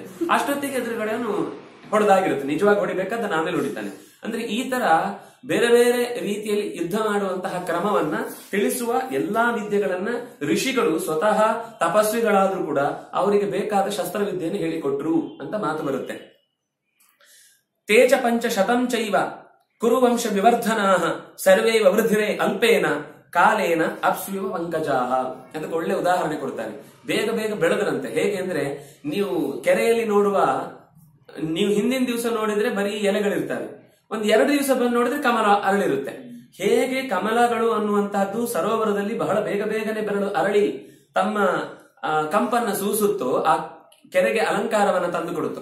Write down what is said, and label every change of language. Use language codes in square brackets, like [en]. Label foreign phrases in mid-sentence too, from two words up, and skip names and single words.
[kn] ಅಷ್ಟೊತ್ತಿಗೆ ಎದುರುಗಡೆನು ಹೊಡೆದಾಗಿರುತ್ತೆ. ನಿಜವಾಗಿ ಹೊಡಿಬೇಕಾದ ಆಮೇಲೆ ಹೊಡಿತಾನೆ. ಅಂದ್ರೆ ಈ ತರ ಬೇರೆ ಬೇರೆ ರೀತಿಯಲ್ಲಿ ಯುದ್ಧ ಮಾಡುವಂತಹ ಕ್ರಮವನ್ನ ತಿಳಿಸುವ ಎಲ್ಲಾ ವಿದ್ಯೆಗಳನ್ನ ಋಷಿಗಳು ಸ್ವತಃ ತಪಸ್ವಿಗಳಾದ್ರೂ ಕೂಡ ಅವರಿಗೆ ಬೇಕಾದ ಶಸ್ತ್ರವಿದ್ಯೆಯನ್ನು ಹೇಳಿಕೊಟ್ರು ಅಂತ ಮಾತು ಬರುತ್ತೆ. [sa] ತೇಜ ಪಂಚ ಶತಂ ಚೈವ ಕುರುವಂಶ ವಿವರ್ಧನಾಹ ಸರ್ವೇ ವೃದ್ಧಿರೇ ಅಲ್ಪೇನ ಕಾಲೇನ ಅಪ್ಸ್ವಿವ ಪಂಕಜಾಹ. [kn] ಅದಕ್ಕೆ ಒಳ್ಳೆ ಉದಾಹರಣೆ ಕೊಡ್ತಾರೆ. ಬೇಗ ಬೇಗ ಬೆಳೆದ್ರಂತೆ. ಹೇಗೆ ಅಂದ್ರೆ, ನೀವು ಕೆರೆಯಲ್ಲಿ ನೋಡುವ, ನೀವು ಹಿಂದಿನ ದಿವಸ ನೋಡಿದ್ರೆ ಬರೀ ಎಲೆಗಳಿರ್ತವೆ, ಒಂದ್ 2 ದಿವಸ ಬಂದು ನೋಡಿದ್ರೆ ಕಮಲ ಅರಳಿರುತ್ತೆ. ಹೇಗೆ ಕಮಲಗಳು ಅನ್ನುವಂತಹದ್ದು ಸರೋವರದಲ್ಲಿ ಬಹಳ ಬೇಗ ಬೇಗನೆ ಅರಳಿ ತಮ್ಮ ಕಂಪನ್ನ ಸೂಸುತ್ತೋ ಆ ಕೆರೆಗೆ ಅಲಂಕಾರವನ್ನ ತಂದು ಕೊಡುತ್ತೋ.